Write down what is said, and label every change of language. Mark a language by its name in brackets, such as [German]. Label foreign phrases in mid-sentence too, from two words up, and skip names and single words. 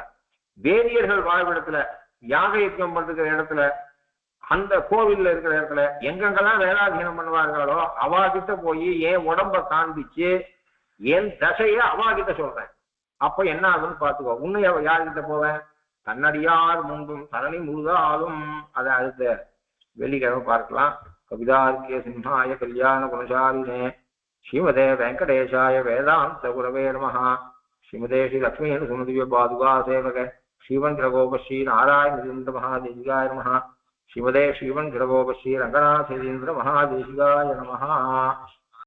[Tamil] வேதியர்கள் வாழ்விடத்துல யாக யஜ்ஞம் பண்ற இடத்துல அந்த கோவில்ல இருக்கிற இடத்துல எங்கெங்கெல்லாம் வேதாதீனம் பண்ணுவார்களோ அவாகிட்ட போய் என் உடம்ப காண்பிச்சு என் தசைய அவாகிட்ட சொல்றேன். அப்ப என்ன ஆகுதுன்னு பாத்துக்கோ. உன்னை யார்கிட்ட போவேன்? தன்னடியார் முன்பும் தரணி முழுதாலும். அதை அடுத்த வெள்ளிக்கிழமை பார்க்கலாம். [Sanskrit] कवितार्किक सिंहाय कल्याण गुणशालिने श्रीमते वेङ्कटेशाय वेदान्त गुरवे नमः. श्रीमते श्री लक्ष्मी सुमतिव्य पादुका सेवक श्रीवन् किरकोप श्री नारायणेन्द्र महादेशिकाय नमः. श्रीमते श्रीवन् किरकोप श्री रङ्गनाथेन्द्र महादेशिकाय नमः.